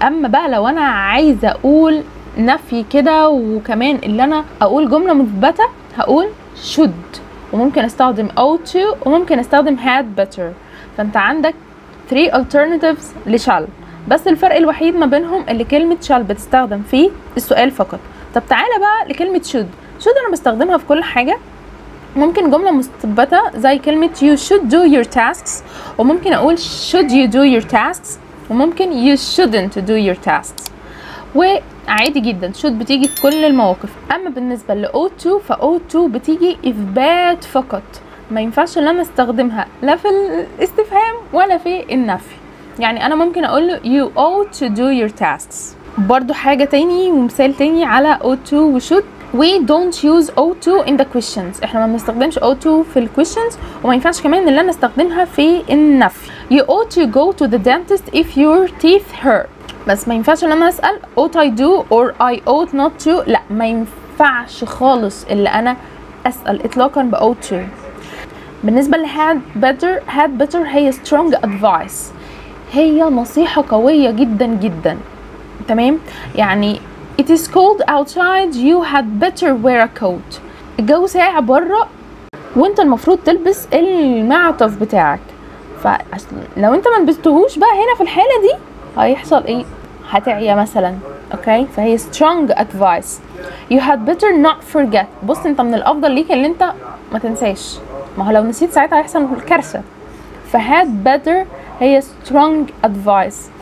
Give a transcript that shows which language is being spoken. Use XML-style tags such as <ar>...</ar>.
<ar>اما بقى لو انا عايزة اقول نفي كده وكمان اللي انا اقول جملة مثبتة هقول should، وممكن استخدم ought to، وممكن استخدم had better. فانت عندك</ar> <en>3 alternatives</en> <ar>لشال، بس الفرق الوحيد ما بينهم اللي كلمة shall بتستخدم في السؤال فقط. طب تعالى بقى لكلمة should انا بستخدمها في كل حاجة. ممكن جملة مثبتة زي كلمة</ar> <en>you should do your tasks،</en> <ar>وممكن اقول</ar> <en>should you do your tasks،</en> <ar>وممكن</ar> <en>you shouldn't do your tasks.</en> <ar>وعادي جدا should بتيجي في كل المواقف. اما بالنسبة ل ought to ought to بتيجي اثبات فقط، ما ينفعش ان انا استخدمها لا في الاستفهام ولا في النفي. يعني انا ممكن اقول له</ar> <en>you ought to do your tasks.</en> <ar>برضو حاجة تاني ومثال تاني على</ar> <en>ought to و should، we don't use ought to in the questions.</en> <ar>احنا ما بنستخدمش ought to في ال questions، وما ينفعش كمان ان انا استخدمها في النفي.</ar> <en>you ought to go to the dentist if your teeth hurt.</en> <ar>بس ما ينفعش ان انا اسأل</ar> <en>ought I do or I ought not to.</en> <ar>لا، ما ينفعش خالص اللي انا اسأل اطلاقا ب ought to. بالنسبة ل had better هي</ar> <en>strong advice،</en> <ar>هي نصيحة قوية جدا جدا. تمام؟ يعني</ar> <en>it is cold outside you had better wear a coat.</en> <ar>الجو ساقع بره وانت المفروض تلبس المعطف بتاعك. فلو انت ما لبستهوش بقى هنا في الحالة دي هيحصل ايه؟ هتعيا مثلا. اوكي؟ فهي</ar> <en>strong advice. you had better not forget.</en> <ar>بص انت من الافضل ليك ان انت ما تنساش، ما هو لو نسيت ساعتها هيحصل الكارثة. ف</ar> <en>had better هي strong advice.</en>